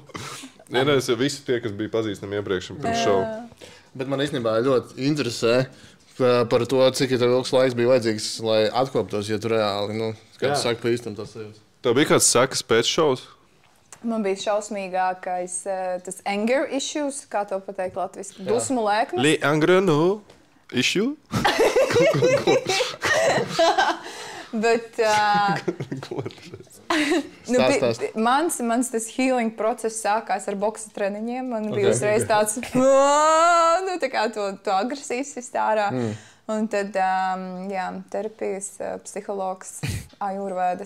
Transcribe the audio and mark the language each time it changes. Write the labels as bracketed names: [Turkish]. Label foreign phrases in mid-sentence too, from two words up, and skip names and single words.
[Latvian] Es jau visi tie, kas bija pazīstami iepriekš pirms šovu. Bet man īstenībā ļoti interesē par to, cik tev ilgs laiks bija vajadzīgs, lai atkoptos, ja tu reāli, kā tu saki, pa īstam tas sajūtas. Tev bija kāds sekas pēc šovas? Man bija šausmīgākais tas [English] anger issues, [Latvian] kā to pateikt latviski, dusmu lēkmes. Le anger no issue? Bet mans tas [English] healing process [Latvian] sākās ar boksa treniņiem. Man bija uzreiz tāds, tā kā to agresijas iztārā. Un tad, terapijas, psihologs, ajurvēdas.